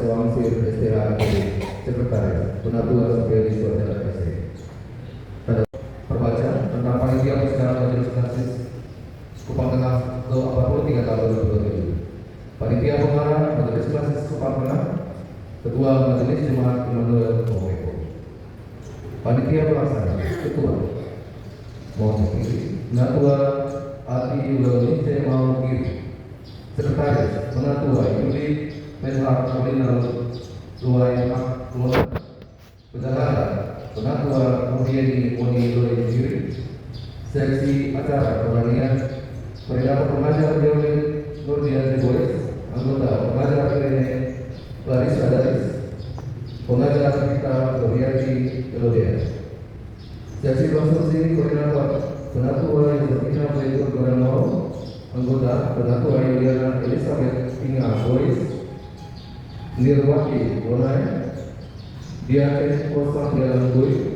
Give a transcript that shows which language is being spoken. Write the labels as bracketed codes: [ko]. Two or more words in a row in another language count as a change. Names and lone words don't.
[id] Wangsir, STH, Sekretaris, Penatua Superior Suara SC. Perbaca tentang Panitia Persidangan Majelis Klasis Kupang Tengah ke-43 tahun 2027. Panitia Pengarah Majelis Klasis Kupang Tengah, Ketua Majelis Jemaat Immanuel Tua Meko. Panitia Pelaksana, Ketua Penatua Adi Ulawince Maugiri. Sekretaris, Penatua Yudi Menhak Koordinal Luai Maklumat. Bendahara, Penatua Muhyedi Moni Loi Jiri. Seksi Acara Pertanian, Koordinator Pengajar Jolin Nurdian Boys. Anggota Pengajar Rene Larissa Daris. Pengajar kita Gloriati Elodia. Seksi Konstruksi Koordinator Penatua Yusufina Baitur Goranau. Anggota Penatua Yuliana Elizabeth Inga Boys. Nirwati Bonai. Diaken Kosang Jalan Boy.